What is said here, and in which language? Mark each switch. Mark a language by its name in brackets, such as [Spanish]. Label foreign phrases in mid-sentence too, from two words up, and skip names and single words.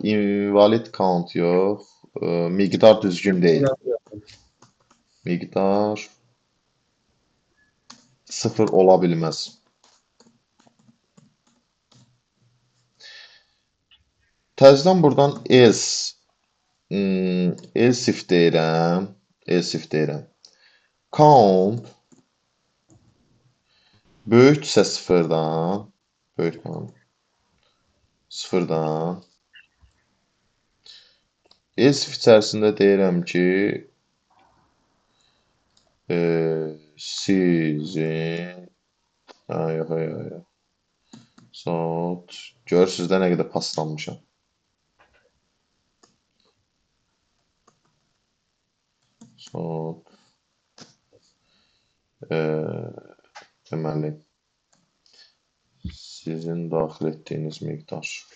[English] Invalid count [Azerbaijani] yox. Miqdar düzgün deyil. Miqdar 0 ola bilməz. Təzədən buradan [English] else if [Azerbaijani] deyirəm. [English] Else if [Azerbaijani] deyirəm. Count böyükdürsə 0-dan, böyük count 0-dan. [English] Else if [Azerbaijani] içərisində deyirəm ki, sizin yox. Görürsünüz də nə qədər paslanmışam. Deməli sizin daxil etdiyiniz miqdar.